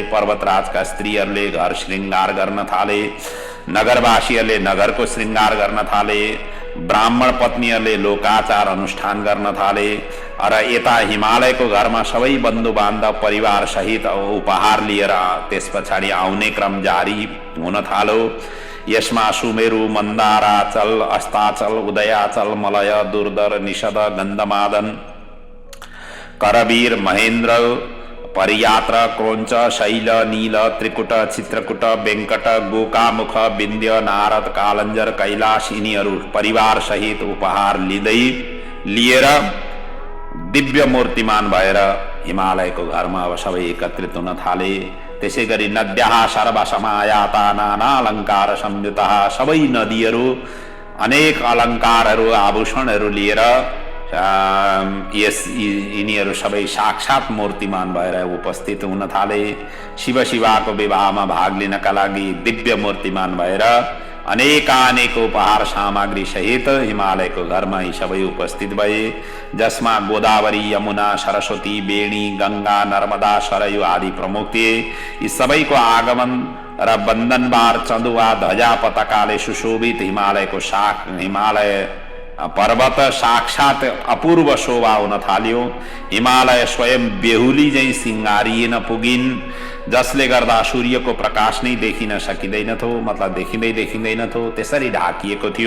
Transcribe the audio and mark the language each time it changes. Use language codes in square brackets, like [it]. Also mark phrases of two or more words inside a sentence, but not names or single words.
[ne] पर्वतराजका स्त्रीहरूले घर श्रृङ्गार गर्न थाले, नगरवासीहरूले नगरको श्रृङ्गार गर्न थाले, ब्राह्मण पत्नीहरूले लोकाचार अनुष्ठान गर्न थाले र यता हिमालयको घरमा सबै बन्धु बान्धव परिवार सहित उपहार लिएर त्यस पछाडि आउने क्रम जारी हुन थाल्यो। यसमा सुमेरु, मन्दाराचल, अस्ताचल, उदयाचल, मलय, दुर्धर, निषद, गन्धमादन, करवीर, महेन्द्र, परियात्र, क्रोञ्च, शैल, नील, त्रिकुट, चित्रकुट, वेङ्कट, गोकामुख, विन्ध्य, नारद, कालञ्जर, कैलाश यिनीहरू परिवार सहित उपहार लिएर दिव्य मूर्तिमान भएर हिमालयको घरमा अब सबै एकत्रित हुन थाले। त्यसै गरी [sa] नद्याः सर्वसमायाता नाना अलङ्कार संयुतः, [ne] सबै नदीहरू अनेक अलङ्कारहरू आभूषणहरू लिएर यिनीहरू सबै साक्षात मूर्तिमान भएर उपस्थित हुन थाले। शिवशिवाको विवाहमा भाग लिनका लागि दिव्य मूर्तिमान भएर अनेकानेक उपहार सामग्री सहित हिमालयको घरमा यी सबै उपस्थित भए, जसमा गोदावरी, यमुना, सरस्वती, बेणी, गङ्गा, नर्मदा, सरयू आदि प्रमुख थिए। यी सबैको आगमन र बन्दनबार, चन्दुवा, ध्वजा, पताकाले सुशोभित हिमालय पर्वत साक्षात अपूर्व शोभा हुन थाल्यो। हिमालय स्वयं बेहुली झैँ सिंगारिएन पुगिन्, जसले गर्दा सूर्यको प्रकाश नै देखिन सकिँदैनथ्यो, मतलब देखिँदैनथ्यो, त्यसरी ढाकिएको थियो।